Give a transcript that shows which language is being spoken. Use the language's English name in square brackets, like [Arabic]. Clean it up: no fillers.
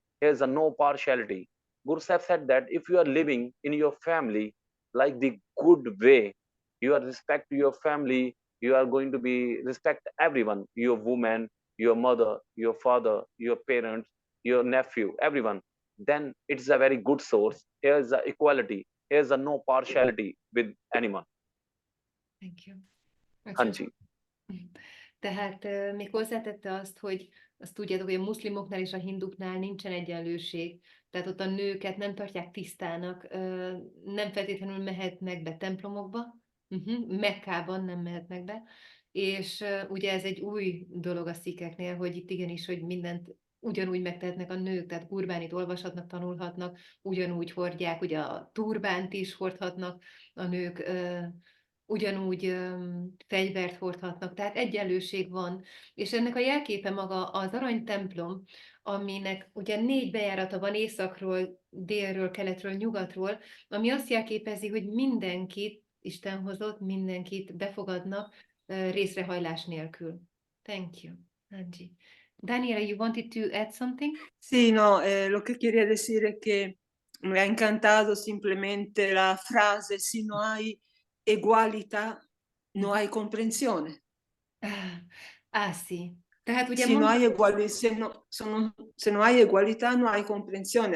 [English] Here's a no partiality. Guru Sahib said that if you are living in your family like the good way, you are respect your family, you are going to be respect everyone, your woman, your mother, your father, your parents, your nephew, everyone, then it's a very good source. Here's the equality. Here's a no partiality with anyone. Thank you. [Punjabi] Hanji. [Hungarian] Tehát még hozzátette azt, hogy azt tudjátok, hogy a muszlimoknál és a hinduknál nincsen egyenlőség, tehát ott a nőket nem tartják tisztának, nem feltétlenül mehetnek be templomokba, Mekkában nem mehetnek be, és ugye ez egy új dolog a szikheknél, hogy itt igenis, hogy mindent ugyanúgy megtehetnek a nők, tehát gurbánit olvashatnak, tanulhatnak, ugyanúgy hordják, ugye a turbánt is hordhatnak a nők, ugyanúgy fegyvert hordhatnak, tehát egyenlőség van. És ennek a jelképe maga az aranytemplom, aminek ugye 4 bejárata van északról, délről, keletről, nyugatról, ami azt jelképezi, hogy mindenkit Isten hozott, mindenkit befogadnak részrehajlás nélkül. [English] Thank you, Angie. Daniela, you wanted to add something? [Spanish] Sí, no, lo que quería decir es que me ha encantado simplemente la frase, si no hay igualdad, no hay comprensione. Sí. [Hungarian] Tehát ugye [Spanish] Si no hay igualdad, si no hay igualdad, no hay comprensión.